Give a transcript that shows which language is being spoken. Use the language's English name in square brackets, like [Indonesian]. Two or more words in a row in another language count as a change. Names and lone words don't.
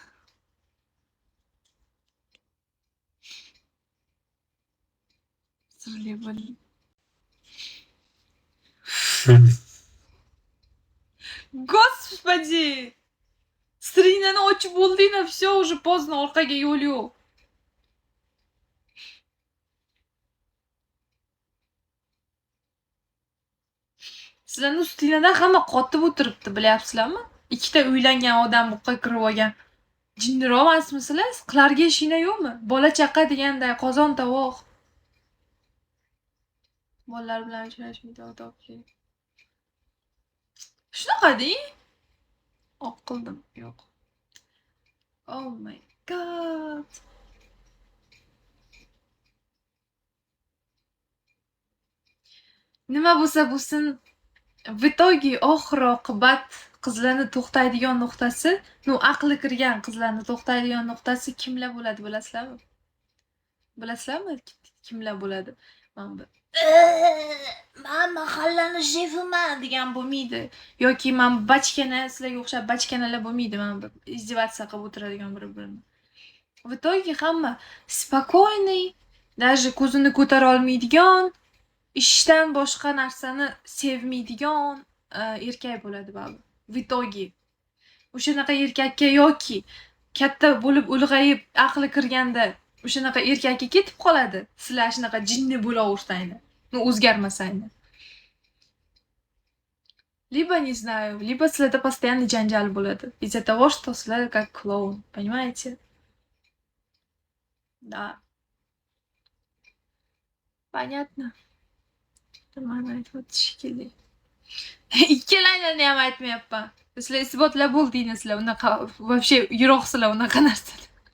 [Uzbek] Sirli bo'ling. [Russian] Господи! [Uzbek] Strinani ochib bo'ldinglar, [Russian] всё, уже поздно, [Uzbek] orqaga yo'l yo'q. Sizlarning ustinglardan hamma qotib o'tiribdi, bilyapsizlarmi? Ikkita uylangan odam bu yoqqa kirib olgan. Jinniroq emasmisizlar? Qilarga ishinglar yo'qmi? Bola chaqa deganday qozon tovoq. Bolalar bilan uchrashmaydi, odobli. Shunaqa-da? Oq qildim, yo'q. [English] Oh my god. [Uzbek] Nima bo'lsa bo'lsin, [Russian] в итоге [Uzbek] oxir oqibat qizlarni to'xtaydigan nuqtasi, aqli kirgan qizlarni to'xtaydigan nuqtasi kimlar bo'ladi, bilasizlarmi? Bilasizlarmi kimlar bo'ladi? Mana bu "Men mahallani shefiman" degan bo'lmaydi. Yoki men bachkana, sizlarga o'xshab bachkanalar bo'lmaydi. Mana bu izdevаться qilib o'tiradigan bir-birini. [Russian] В итоге [Uzbek] hamma [Russian] спокойный, даже [Uzbek] ko'zini ko'tara olmaydigan, ishdan boshqa narsani sevmaydigan erkak bo'ladi baribir. [Russian] В итоге [Uzbek] o'shanaqa erkakka yoki katta bo'lib ulg'ayib aqli kirganda o'shanaqa erkakka ketib qoladi. Sizlar shunaqa jinni bo'laversanglar, o'zgarmasanglar. [Russian] Либо, не знаю, либо sizlarda постоянный [Uzbek] janjal bo'ladi. [Russian] Из-за того, что sizlar как клоун, понимаете? Да. Понятно. [Uzbek] Mana aytib o'tish shekilli. Ikkalangizni ham aytmayapman. Sizlar isbotlab bo'ldingizlar, unaqa вообще yiroqsizlar unaqa narsada.